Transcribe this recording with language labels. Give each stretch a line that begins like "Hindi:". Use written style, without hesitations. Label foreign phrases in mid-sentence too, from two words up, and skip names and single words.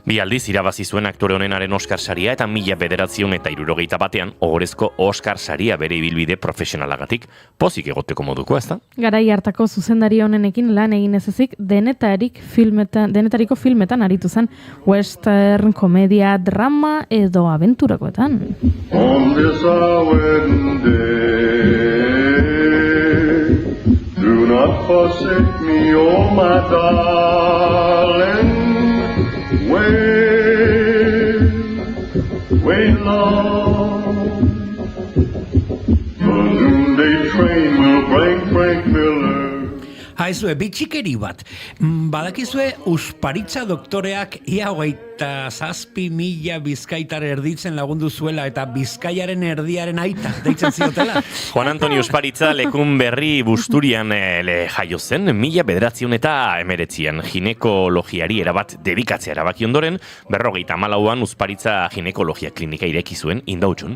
Basque: Bi aldiz irabazi zuen aktore honenaren Oscar saria eta 1971 ohorezko Oscar saria bere ibilbide profesionalagatik. Pozik egoteko moduko, ezta? Garai hartako zuzendari honenekin lan egin ezezik denetariko filmetan aritu zen, western, komedia, drama edo abenturakoetan.
English: On this our wedding day, do not forsake me, oh my darling. Wait long. The noonday train will bring Frank Miller.
Basque: Haizue, bitxikeri bat. Badakizue, Usparitza doktoreak ia 27.000 bizkaitar erditzen lagundu zuela eta Bizkaiaren erdiaren aita deitzen ziotela. Juan Antonio Usparitza lekun berri Busturian jaio zen, 1919 ginekologiari erabat dedikatzea erabaki ondoren, 54an Usparitza ginekologia klinika ireki zuen Indautxun.